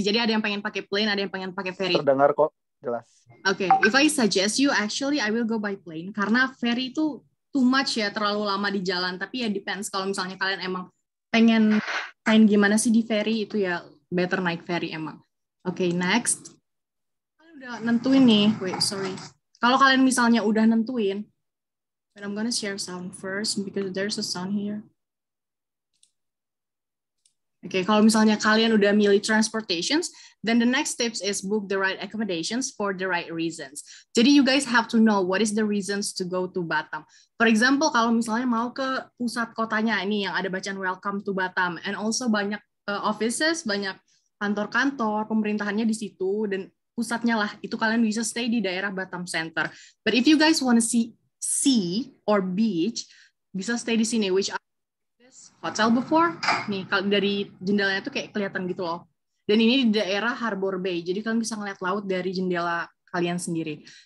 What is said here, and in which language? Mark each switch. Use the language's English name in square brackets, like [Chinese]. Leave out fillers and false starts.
[Indonesian] Jadi ada yang pengen pakai plane, ada yang pengen pakai ferry. Terdengar kok, jelas. [English] Oke, if I suggest you, actually I will go by plane. [Indonesian] Karena ferry itu [English] too much [Indonesian] ya, terlalu lama di jalan. Tapi ya depends, kalau misalnya kalian emang pengen gimana sih di ferry, itu ya better naik ferry emang. Oke, next. Kalian udah nentuin nih, [English] wait, sorry. [Indonesian] Kalau kalian misalnya udah nentuin, [English] but I'm gonna share sound first because there's a sound here. Oke, [Indonesian] kalau misalnya kalian udah milih transportations, [English] then the next steps is book the right accommodations for the right reasons. Jadi you guys have to know what is the reasons to go to Batam. For example, [Indonesian] kalau misalnya mau ke pusat kotanya ini yang ada bacaan [English] welcome to Batam, and also [Indonesian] banyak offices, banyak kantor-kantor, pemerintahannya di situ, dan pusatnya lah, itu kalian bisa stay di daerah Batam Center. [English] But if you guys want to see sea or beach, [Indonesian] bisa stay di sini, [English] which hotel before [Indonesian] nih kalau dari jendelanya tuh kayak kelihatan gitu loh, dan ini di daerah Harbor Bay, jadi kalian bisa ngeliat laut dari jendela kalian sendiri.